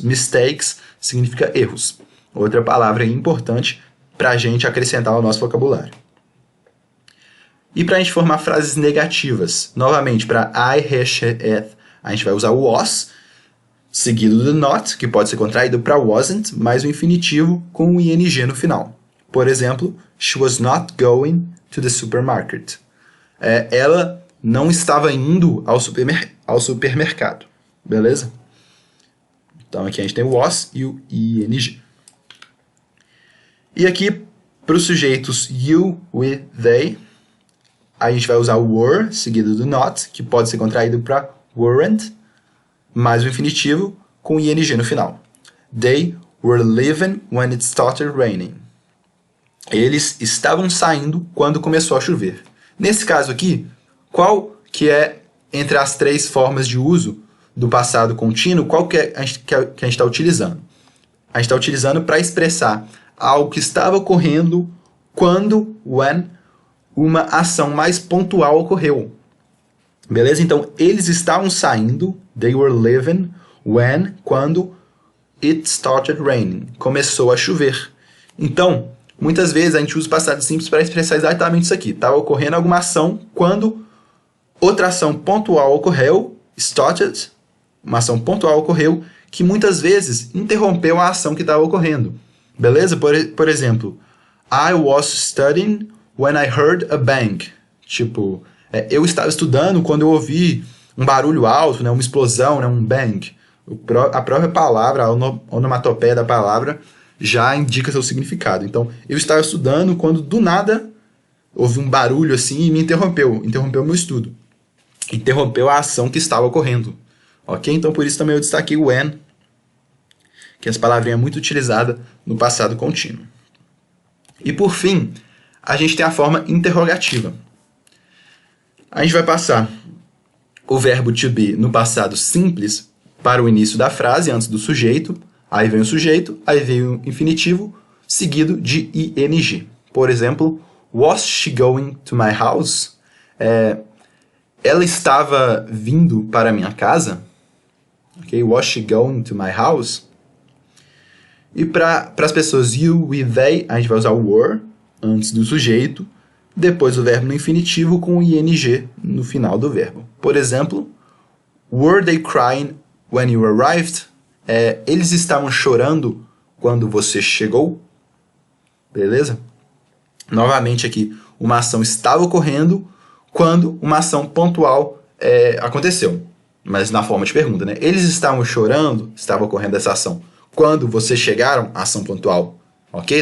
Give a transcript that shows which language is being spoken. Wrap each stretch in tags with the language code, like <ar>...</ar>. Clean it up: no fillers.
<pt>Mistakes significa erros. Outra palavra importante para a gente acrescentar ao nosso vocabulário. E para a gente formar frases negativas, novamente, para I, he, she, it, a gente vai usar o was, seguido do not, que pode ser contraído para wasn't, mais o infinitivo com o ing no final. Por exemplo,</pt> <en>she was not going to the supermarket.</en> <pt>Ela não estava indo ao supermercado. Beleza? Então aqui a gente tem o was e o ing. E aqui, para os sujeitos you, with, they, a gente vai usar o were, seguido do not, que pode ser contraído para weren't, mais o infinitivo com ing no final.</pt> <en>They were leaving when it started raining.</en> <pt>Eles estavam saindo quando começou a chover. Nesse caso aqui, qual que é, entre as três formas de uso do passado contínuo, qual que a gente está utilizando? A gente está utilizando para expressar algo que estava ocorrendo quando, when, uma ação mais pontual ocorreu. Beleza? Então, eles estavam saindo,</pt> <en>they were leaving,</en> <pt>when, quando</pt> <en>it started raining,</en> <pt>começou a chover. Então, muitas vezes a gente usa o passado simples para expressar exatamente isso aqui. Estava ocorrendo alguma ação quando outra ação pontual ocorreu, started, uma ação pontual ocorreu, que muitas vezes interrompeu a ação que estava ocorrendo. Beleza? Por exemplo,</pt> <en>I was studying when I heard a bang.</en> <pt>Tipo, eu estava estudando quando eu ouvi um barulho alto, né, uma explosão, né, um bang. A própria palavra, a onomatopeia da palavra, já indica seu significado. Então, eu estava estudando quando, do nada, houve um barulho assim e me interrompeu o meu estudo. Interrompeu a ação que estava ocorrendo. Ok? Então, por isso também eu destaquei o when, que essa palavrinha é muito utilizada no passado contínuo. E, por fim, a gente tem a forma interrogativa. A gente vai passar o verbo to be no passado simples para o início da frase, antes do sujeito. Aí vem o sujeito, aí vem o infinitivo, seguido de ing. Por exemplo,</pt> <en>was she going to my house?</en> <pt>Ela estava vindo para a minha casa?</pt> <en>Okay? Was she going to my house?</en> <pt>E para as pessoas you, with, they, a gente vai usar o were antes do sujeito, depois o verbo no infinitivo com o ing no final do verbo. Por exemplo,</pt> <en>were they crying when you arrived?</en> <pt>Eles estavam chorando quando você chegou? Beleza? Novamente aqui, uma ação estava ocorrendo quando uma ação pontual aconteceu. Mas na forma de pergunta, né? Eles estavam chorando, estava ocorrendo essa ação quando vocês chegaram, ação pontual. Ok?</pt>